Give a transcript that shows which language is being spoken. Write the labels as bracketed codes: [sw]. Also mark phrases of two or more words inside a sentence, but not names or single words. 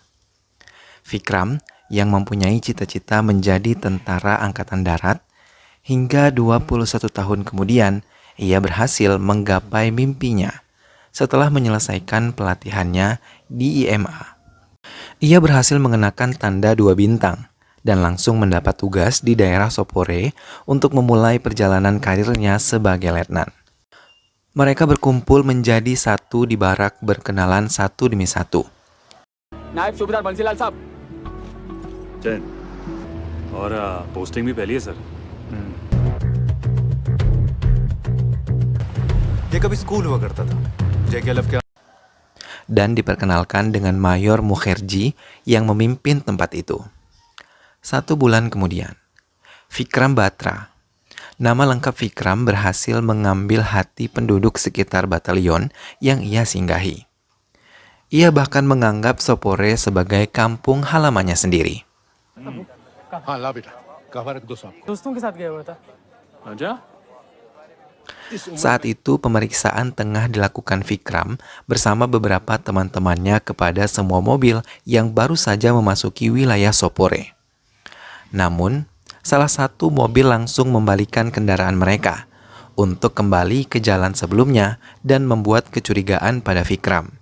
[id] Vikram yang mempunyai cita-cita menjadi tentara angkatan darat, hingga 21 tahun kemudian ia berhasil menggapai mimpinya setelah menyelesaikan pelatihannya di IMA. Ia berhasil mengenakan tanda 2 bintang dan langsung mendapat tugas di daerah Sopore untuk memulai perjalanan karirnya sebagai letnan. Mereka berkumpul menjadi satu di barak berkenalan satu demi satu. [hi] नायब सूबेदार बंसीलाल साहब जैन और पोस्टिंग भी पहली है सर। ये कभी स्कूल हुआ करता था JKLF के [id] Dan diperkenalkan dengan Mayor Mukherjee yang memimpin tempat itu. 1 bulan kemudian, Vikram Batra, nama lengkap Vikram, berhasil mengambil hati penduduk sekitar batalion yang ia singgahi. Ia bahkan menganggap Sopore sebagai kampung halamannya sendiri. [hi] हाँ ला बेटा कवर दो आपको दोस्तों के साथ गया हुआ था अच्छा [id] Saat itu pemeriksaan tengah dilakukan Vikram bersama beberapa teman-temannya kepada semua mobil yang baru saja memasuki wilayah Sopore. Namun, salah satu mobil langsung membalikan kendaraan mereka untuk kembali ke jalan sebelumnya dan membuat kecurigaan pada Vikram.